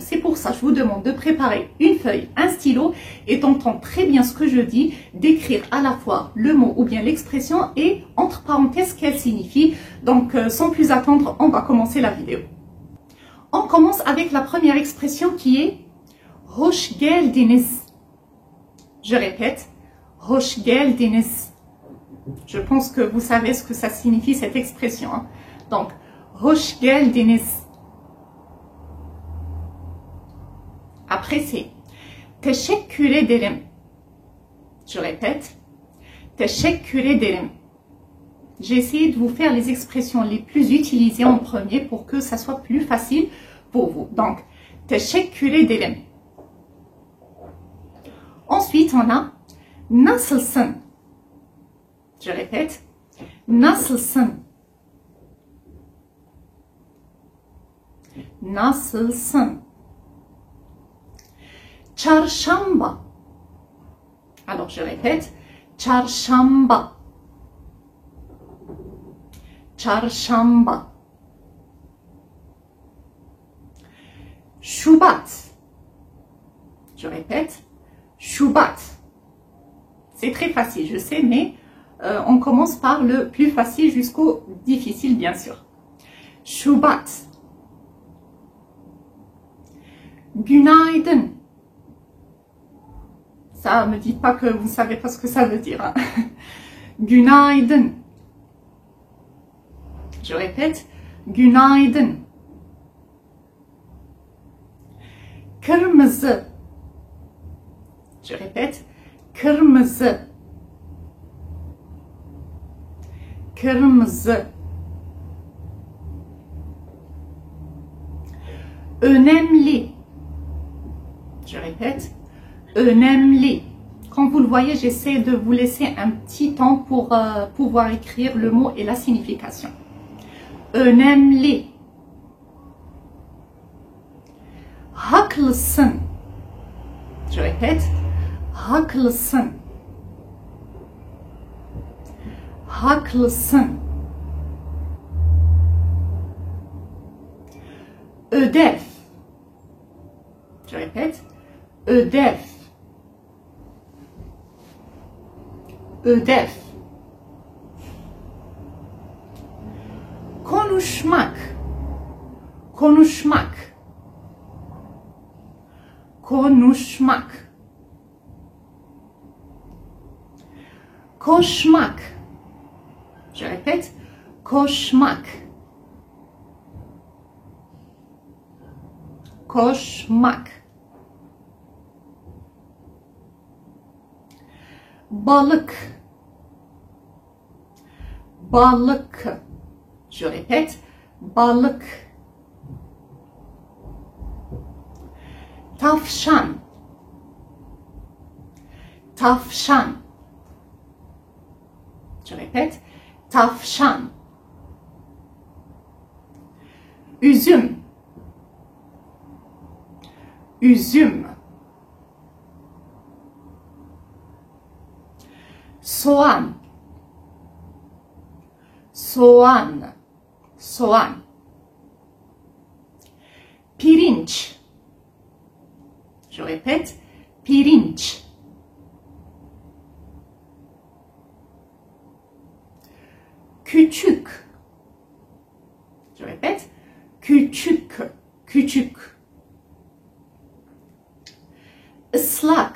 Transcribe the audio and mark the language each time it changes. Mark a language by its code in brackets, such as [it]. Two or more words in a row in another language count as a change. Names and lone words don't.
[fr] C'est pour ça que je vous demande de préparer une feuille, un stylo et d'entendre très bien ce que je dis, d'écrire à la fois le mot ou bien l'expression et entre parenthèses ce qu'elle signifie. Donc sans plus attendre, on va commencer la vidéo. On commence avec la première expression qui est [tr] hoş geldiniz. [fr] Je répète, [tr] hoş geldiniz. [fr] Je pense que vous savez ce que ça signifie cette expression. Hein. Donc, [tr] hoş geldiniz. [fr] Après, c'est [tr] teşekkür ederim. [fr] Je répète, [tr] teşekkür ederim. [fr] J'ai essayé de vous faire les expressions les plus utilisées en premier pour que ça soit plus facile pour vous. Donc, [tr] teşekkür ederim. [fr] Ensuite, on a nasılsın. Je répète, [tr] nasılsın. Nasılsın. Çarşamba. [fr] Alors je répète, [tr] çarşamba. Çarşamba. Şubat. [fr] Je répète, Şubat. C'est très facile, je sais, mais on commence par le plus facile jusqu'au difficile, bien sûr. [tr] Şubat. Günaydın. [fr] Ça, me dites pas que vous savez pas ce que ça veut dire. Hein. Günaydın. Je répète, [tr] günaydın. Kırmızı. [fr] Je répète, [tr] kırmızı. Kırmızı. Önemli. [fr] Je répète, önemli. Quand vous le voyez, j'essaie de vous laisser un petit temps pour pouvoir écrire le mot et la signification. [tr] Önemli. Haklısın. [fr] Je répète, [tr] haklısın. Haklısın. Ödev. [fr] Je répète, [tr] ödev. Ödev. Konuşmak. Konuşmak. Konuşmak. Koşmak. [fr] Je répète, [tr] koşmak. Koşmak. Balık. Balık. [fr] Je répète, [tr] balık. Tavşan. Tavşan. [fr] Je répète, [tr] tavşan. Üzüm. Üzüm. Soğan. Soğan. Soğan. Pirinç. [fr] Je répète, [tr] pirinç. Küçük. [fr] Je répète, [tr] küçük. Küçük. Islak.